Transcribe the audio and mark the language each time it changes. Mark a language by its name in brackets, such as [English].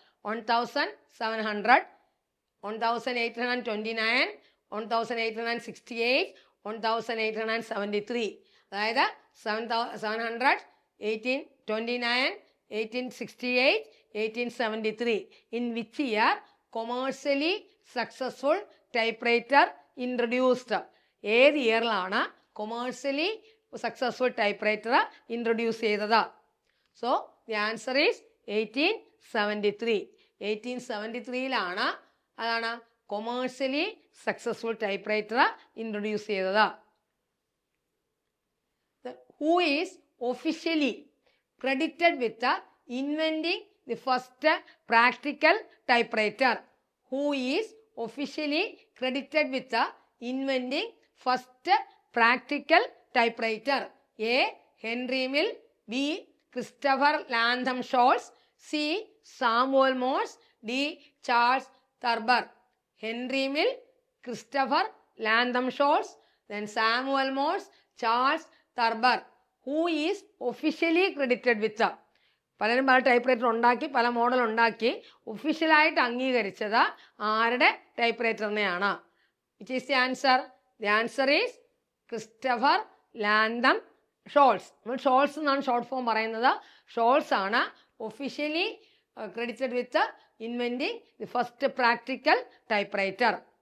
[English] 1700, 1829, 1868, 1873. [Malayalam] അതായത് 700, 1829, 1868, 1873. [English] In which year commercially successful typewriter introduced? [Malayalam] ഏത് ഇയറിലാണ് commercially successful type writer introduce ചെയ്തത്? [English] so the answer is [Malayalam] 1873. 1873 അതാണ് commercially successful type writer introduce ചെയ്തത്. [English] Who is officially credited with inventing the first practical typewriter? Who is officially credited with inventing first practical typewriter? A. Henry Mill. B. Christopher Lantham Scholz. C. Samuel Morse. D. Charles Thurber. Henry Mill, Christopher Lantham Scholz, then Samuel Morse, Charles Thurber. Who is officially credited with? [Malayalam] പലരും പല type writer ഉണ്ടാക്കി, പല model ഉണ്ടാക്കി, ഒഫീഷ്യലായിട്ട് അംഗീകരിച്ചത് ആരുടെ type റൈറ്ററിനെയാണ്? [English] Which is the answer? The answer is Christopher Latham Sholes. [Malayalam] നമ്മൾ shawls എന്നാണ് ഷോർട്ട് ഫോം പറയുന്നത്. ഷോൾസ് ആണ് [English] Officially credited with inventing the first practical type writer.